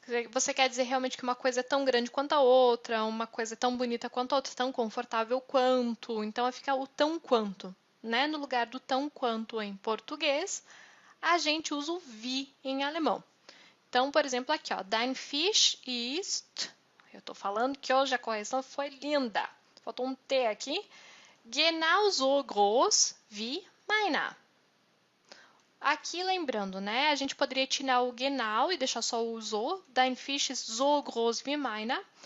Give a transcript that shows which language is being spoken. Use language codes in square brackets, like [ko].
[pt] Você quer dizer realmente que uma coisa é tão grande quanto a outra, uma coisa é tão bonita quanto a outra, tão confortável quanto. Então, fica o tão quanto, né? No lugar do tão quanto em português, a gente usa o wie em alemão. Então, por exemplo, aqui, ó, [de] dein Fisch ist... [pt] Eu estou falando que hoje a correção foi linda. Faltou um T aqui. [de] Genauso groß wie meiner. [pt] Aqui, lembrando, né? A gente poderia tirar o genau e deixar só o so. [de] Dein Fisch ist so groß wie meiner.